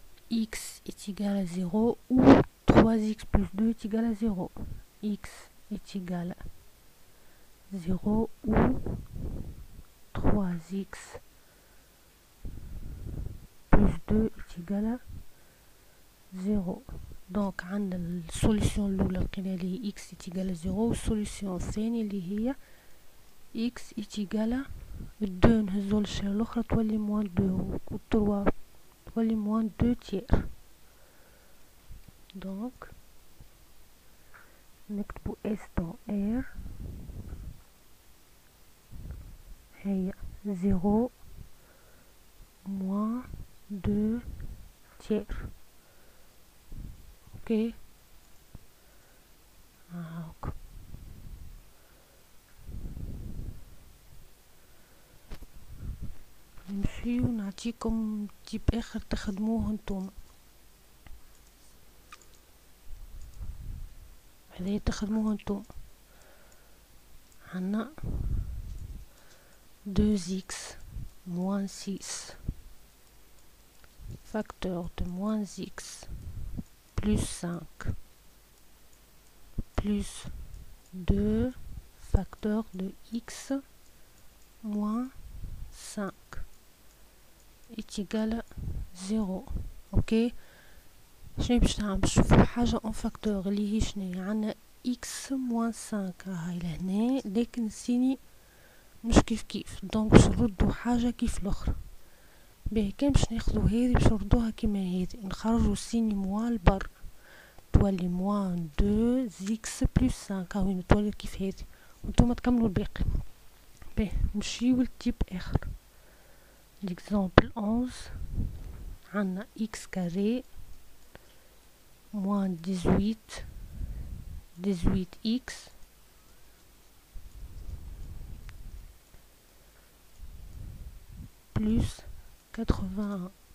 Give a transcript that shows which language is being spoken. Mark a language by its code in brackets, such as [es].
[fr] x est égal à 0 ou 3x plus 2 est égal à 0. X est égal à 0 ou 3x plus 2 est égal à 0. [ar] دونك عندنا السوليسيون الأولى لقينا اللي هي [fr] x est égal à 0 [ar] والسوليسيون الثانية اللي هي [fr] x est égal à 2 [ar] نهزو للشير الأخرى تولي موان 2 و 3 تولي موان 2 تير. دونك نكتبو [fr] s dans r [ar] هي [fr] 0 moins 2 tiers. [ar] اوكي هاك نمشي ونعطيكم تيب اخر تخدموه نتوما. هذا تخدموه نتوما عنا [fr] 2x moins 6 facteur de moins x plus 5 plus 2 facteur de x moins 5 est égal à 0. [ar] اوكي شنو باش نعمل؟ باش نشوفو حاجة [fr] en facteur [ar] اللي هي شنو عندنا [fr] x moins 5 [ar] هاي لهنا لكن السيني مش كيف دونك باش نردو حاجة كيف الاخرى. باهي كان باش ناخدو هذي باش نردوها كيما هذي نخرجو السيني موان البر تولي موان 2 x بلس 5 هاوين تولي كيف هذي وانتوما تكملو الباقي. باهي نمشيو لتيب اخر. ليكزامبل 11 عندنا [fr] x [ar] كاري [fr] moins 18x plus 81.